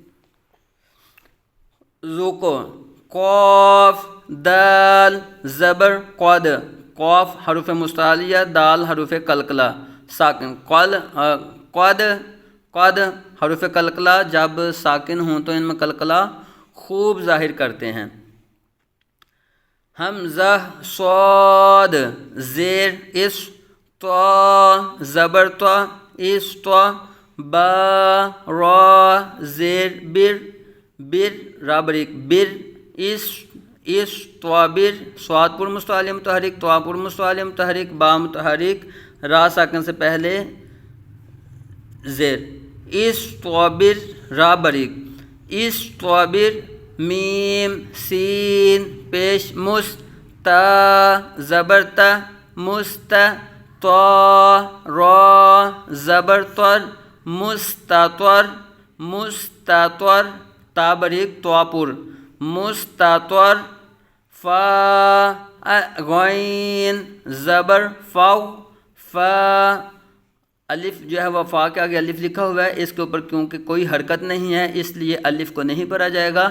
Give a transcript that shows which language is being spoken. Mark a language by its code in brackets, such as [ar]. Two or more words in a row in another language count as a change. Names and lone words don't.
[ur] زو کو قاف دال زبر قد قاف حروف مستعلیہ دال حروف قلقلہ ساکن قد حروف قلقلہ جب ساکن ہوں تو ان میں قلقلہ خوب ظاہر کرتے ہیں. حمزہ صاد زیر اس تو زبر تو اس تو با را زیر بر را بریک بر اس تو بر صاد پر مستعلی متحرک تو پر مستعلی متحرک با متحرک را ساکن سے پہلے زیر اس تو بر را بریک اس تو بر میم سین پیش مستا زبر تا مست تو را زبر تر مستطر تا بریک تو پر مستطر فا غین زبر فا الف جو ہے وہ فا کے آگے الف لکھا ہوا ہے، اس کے اوپر کیونکہ کوئی حرکت نہیں ہے اس لیے الف کو نہیں پڑھا جائے گا.